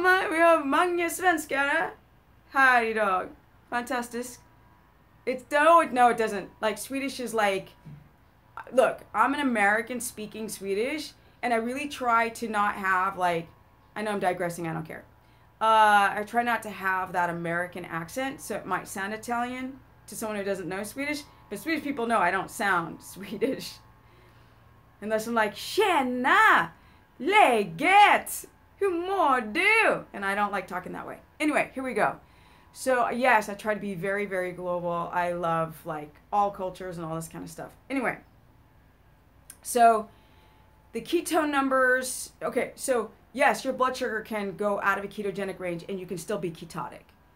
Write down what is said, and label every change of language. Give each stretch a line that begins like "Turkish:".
Swedish: Vi har många svenskar här idag. Fantastiskt.
English: No, it doesn't. Like, Swedish is like, look, I'm an American speaking Swedish, and I really try to not have, like, I know I'm digressing, I don't care. I try not to have that American accent, so it might sound Italian to someone who doesn't know Swedish, but Swedish people know I don't sound Swedish. Unless I'm like,
Swedish: tjena, läget, hur mår du?
English: And I don't like talking that way. Anyway, here we go. So yes, I try to be very, very global. I love like all cultures and all this kind of stuff. Anyway, so the ketone numbers, okay, so yes, your blood sugar can go out of a ketogenic range and you can still be ketotic.